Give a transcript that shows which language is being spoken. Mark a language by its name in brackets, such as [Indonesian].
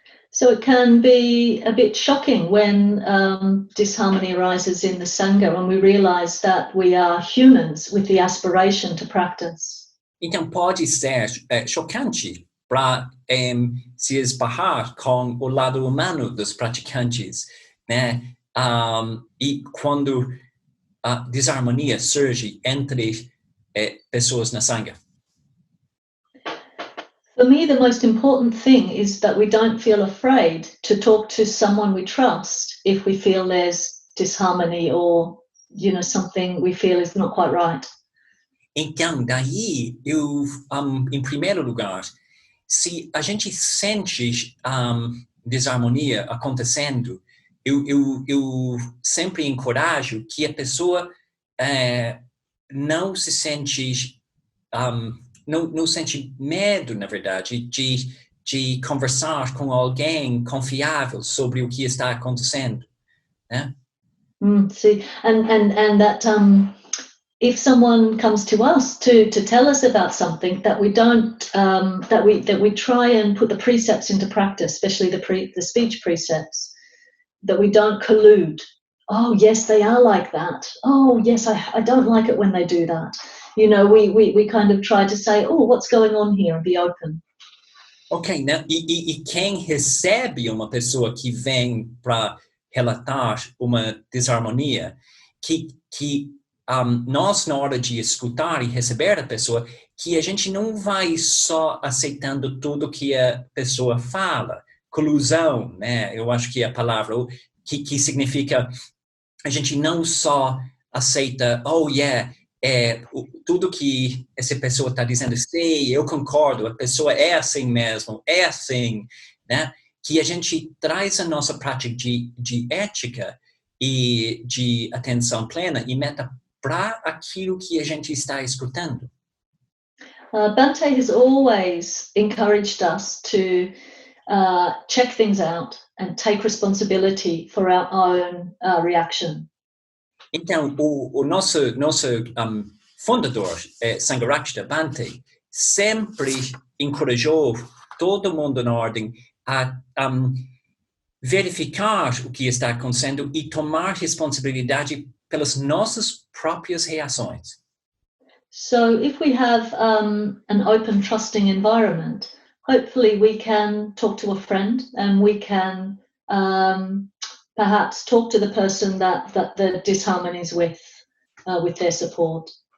[English] So it can be a bit shocking when disharmony arises in the Sangha, when we realize that we are humans with the aspiration to practice. [Portuguese] Então pode ser chocante para se esbarrar com o lado humano dos praticantes, né? E quando a desarmonia surge entre pessoas na Sangha. [English] For me, the most important thing is that we don't feel afraid to talk to someone we trust if we feel there's disharmony or, something we feel is not quite right. [Portuguese] Então, daí, em primeiro lugar, se a gente sente desarmonia acontecendo, eu sempre encorajo que a pessoa não se sente... Não sente medo, na verdade, de conversar com alguém confiável sobre o que está acontecendo, né? [English] See, and that if someone comes to us to tell us about something, that we don't that we try and put the precepts into practice, especially the speech precepts, that we don't collude. Oh yes, they are like that. Oh yes, I don't like it when they do that. We kind of try to say, oh, what's going on here, and be open. [Portuguese] Ok, né? E quem recebe uma pessoa que vem para relatar uma desarmonia, que nós, na hora de escutar e receber a pessoa, que a gente não vai só aceitando tudo que a pessoa fala. Colusão, né? Eu acho que é a palavra, que significa a gente não só aceita, [English] oh yeah, [Portuguese] tudo que essa pessoa está dizendo, sei, eu concordo, a pessoa é assim mesmo, é assim, né? Que a gente traz a nossa prática de ética e de atenção plena e meta para aquilo que a gente está escutando. [English] Bhante has always encouraged us to check things out and take responsibility for our own reaction. [Portuguese] Então, o nosso fundador, Sangharakshita Bhante, sempre encorajou todo mundo na ordem a verificar o que está acontecendo e tomar responsabilidade pelas nossas próprias reações. [English] So if we have an open, trusting environment, hopefully we can talk to a friend and we can perhaps talk to the person that the disharmony is with their support.